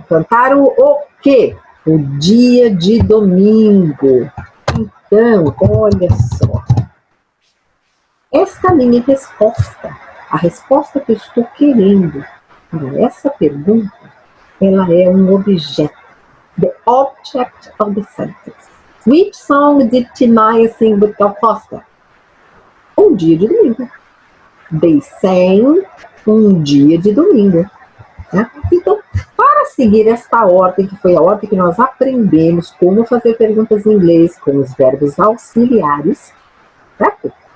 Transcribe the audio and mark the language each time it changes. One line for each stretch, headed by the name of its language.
Portuguese: Cantaram o quê? O dia de domingo. Então, olha só. Esta minha resposta, a resposta que eu estou querendo para essa pergunta, ela é um objeto.
English: The object of the sentence. Which song did Tim Maia sing with Gal Costa?
Portuguese: Um dia de domingo.
English: They sang um dia de domingo. Né?
Portuguese: Então, para seguir esta ordem, que foi a ordem que nós aprendemos como fazer perguntas em inglês com os verbos auxiliares, certo?